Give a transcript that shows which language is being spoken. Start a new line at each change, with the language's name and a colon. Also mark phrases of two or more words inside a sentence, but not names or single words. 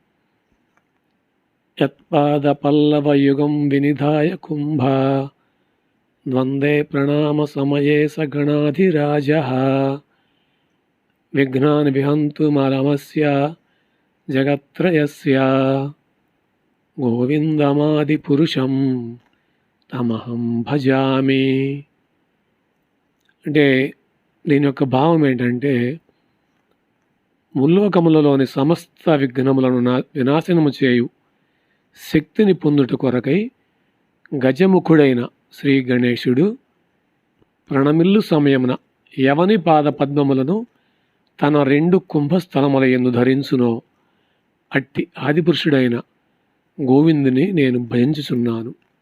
Sanskrit: యత్పాద పల్లవ యుగం వినిధాయ కుంభ ద్వందే ప్రణామ సమయే సగణాధిరాజ విఘ్నాన్ విహంతుమలమస్య జగత్రయస్య గోవిందమాది పురుషం తమహం భజామి.
Telugu: అంటే దీని యొక్క భావం ఏంటంటే, ముల్లోకములలోని సమస్త విఘ్నములను వినాశనము చేయు శక్తిని పొందుట కొరకై గజముఖుడైన శ్రీ గణేశుడు ప్రణమిల్లు సమయమున ఎవని పాద పద్మములను తన 2 కుంభస్థలముల యందు ధరించునో అట్టి ఆదిపురుషుడైన గోవిందుని నేను భజించుచున్నాను.